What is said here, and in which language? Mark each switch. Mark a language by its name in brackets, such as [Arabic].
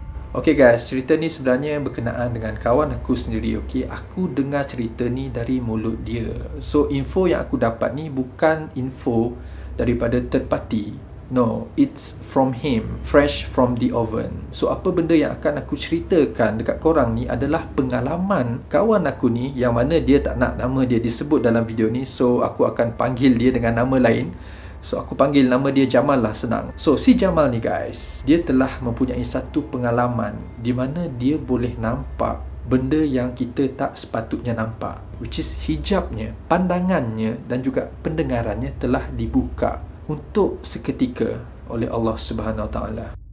[Malay] Okay guys, cerita ni sebenarnya berkenaan dengan kawan aku sendiri. Okay, aku dengar cerita ni dari mulut dia. So info yang aku dapat ni bukan info daripada third party. [English] No, it's from him, fresh from the oven. [Malay] So apa benda yang akan aku ceritakan dekat korang ni adalah pengalaman kawan aku ni, yang mana dia tak nak nama dia disebut dalam video ni. So aku akan panggil dia dengan nama lain. So aku panggil nama dia Jamal lah, senang. So si Jamal ni guys, dia telah mempunyai satu pengalaman di mana dia boleh nampak benda yang kita tak sepatutnya nampak, [English] which is [Malay] hijabnya, pandangannya dan juga pendengarannya telah dibuka untuk seketika oleh Allah Subhanahu Wa Taala.